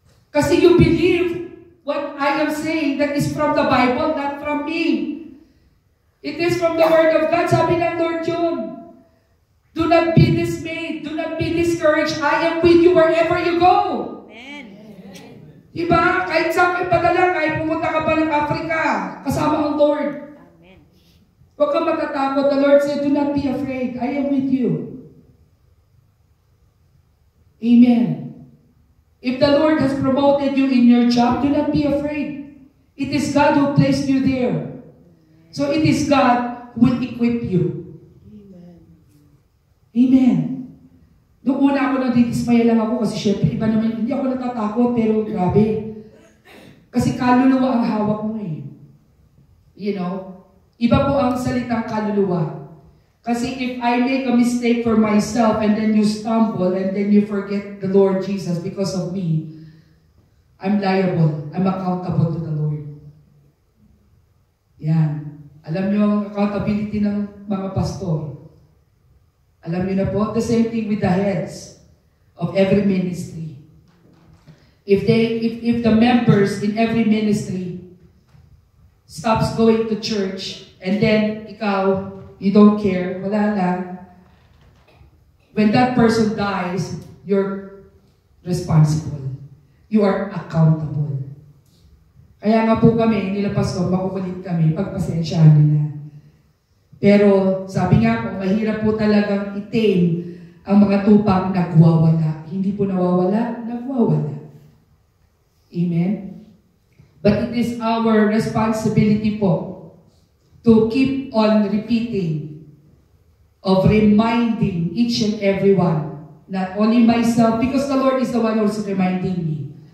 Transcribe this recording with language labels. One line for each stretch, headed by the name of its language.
Filipino: Kasi
English: you believe what I am saying that is from the Bible, not from me. It is from the Word of God.
Filipino: Sabi ng Lord yun.
English: Do not be dismayed. Do not be discouraged. I am with you wherever you go.
Filipino: Amen. Diba? Kahit saan kayo padala, kahit pumunta ka pa ng Africa, kasama ang Lord. Amen. Huwag kang matatakot.
English: The Lord said, do not be afraid. I am with you. Amen. If the Lord has promoted you in your job, do not be afraid. It is God who placed you there. So it is God who will equip you.
Filipino: Amen. Amen. Noong una ako nadidismaya lang ako kasi syempre iba naman, hindi ako natatakot pero grabe. Kasi kaluluwa ang hawak mo eh.
English: You know?
Filipino: Iba po ang salitang kaluluwa.
English: Kasi if I make a mistake for myself and then you stumble and then you forget the Lord Jesus because of me, I'm liable. I'm accountable to the Lord.
Filipino: Yan. Alam niyo ang accountability ng mga pastor. Alam niyo na po,
English: the same thing with the heads of every ministry. If the members in every ministry stops going to church and then ikaw, you don't care,
Filipino: wala lang.
English: When that person dies, you're responsible. You are accountable.
Filipino: Kaya nga po kami, nila pastor, makukulit kami, pagpasensyahan nila. Pero sabi nga po, mahirap po talagang i-tame ang mga tupang nagwawala. Hindi po nawawala, nagwawala. Amen?
English: But it is our responsibility po to keep on repeating, of reminding each and every one, not only myself, because the Lord is the one who's reminding me.